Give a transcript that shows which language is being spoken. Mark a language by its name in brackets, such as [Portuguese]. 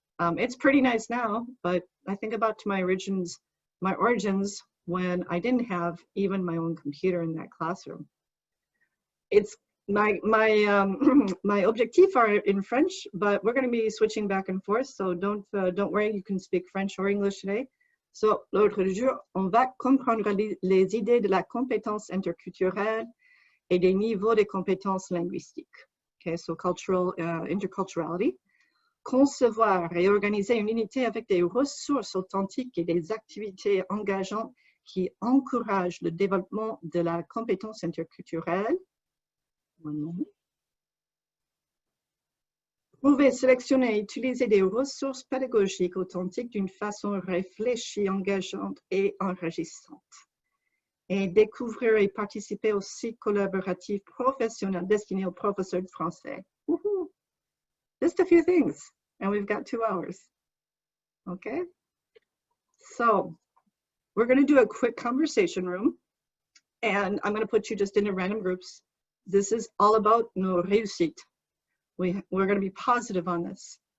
[English] It's pretty nice now, but I think about to my origins when I didn't have even my own computer in that classroom. It's my objectifs are in French, but we're going to be switching back and forth, so don't worry, you can speak French or English today. [French] So, l'autre jour, on va comprendre les idées de la compétence interculturelle et des niveaux de compétences linguistiques. [English] Okay, so interculturality. [French] Concevoir et organiser une unité avec des ressources authentiques et des activités engageantes qui encouragent le développement de la compétence interculturelle. Trouver, sélectionner et utiliser des ressources pédagogiques authentiques d'une façon réfléchie, engageante et enrichissante. Et découvrir et participer au cycle collaboratif professionnel destiné aux professeurs de français. Woohoo! [English] Just a few things, and we've got 2 hours. Okay? So, we're going to do a quick conversation room, and I'm going to put you just into random groups. This is all about [French] nos réussites. [English] We're going to be positive on this.